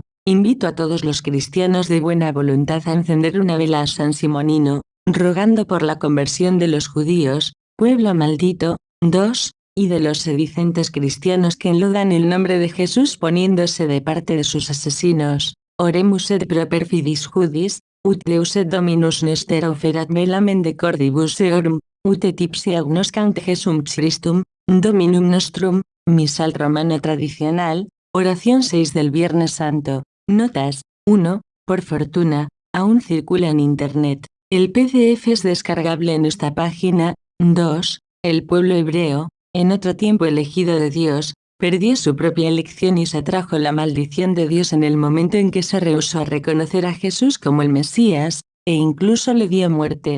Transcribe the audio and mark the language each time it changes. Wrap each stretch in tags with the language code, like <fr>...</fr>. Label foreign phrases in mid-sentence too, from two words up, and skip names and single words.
<es>Invito a todos los cristianos de buena voluntad a encender una vela a San Simonino, rogando por la conversión de los judíos, pueblo maldito. 2. Y de los sedicentes cristianos que enlodan el nombre de Jesús poniéndose de parte de sus asesinos.</es> <la>Oremus et pro perfidis judis, ut Deus et Dominus nester oferat velamen de cordibus eorum, ut et ipsi agnoscant Jesum Christum, Dominum nostrum.</la> <es>Misal romano tradicional, oración 6 del Viernes Santo. Notas. 1. Por fortuna, aún circula en Internet. El PDF es descargable en esta página. 2. El pueblo hebreo, en otro tiempo elegido de Dios, perdió su propia elección y se atrajo la maldición de Dios en el momento en que se rehusó a reconocer a Jesús como el Mesías, e incluso le dio muerte.</es>